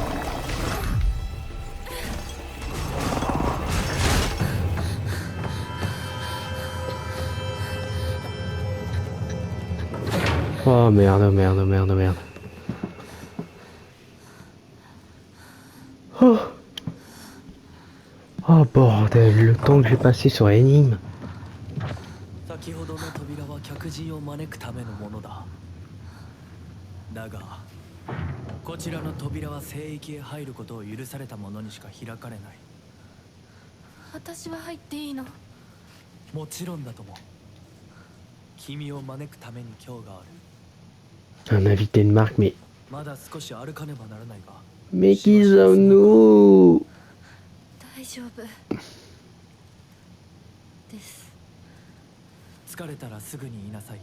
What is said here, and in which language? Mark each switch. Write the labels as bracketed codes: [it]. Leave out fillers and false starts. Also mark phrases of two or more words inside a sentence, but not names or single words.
[fr] Oh merde, oh merde, oh merde, oh merde. Oh, oh bordel, le temps que j'ai passé sur l'énigme. [ja] 先ほどの扉は客人を招くためのものだ。だが、こちらの扉は聖域へ入ることを許された者にしか開かれない。私は入っていいの？もちろんだとも。君を招くために今日がある。 [fr] Un invité de marque, mais... [ja] まだ少し歩かねばならないが。 [fr] Mais qui sommes-nous? [ja] 大丈夫です。疲れたらすぐに言いなさい。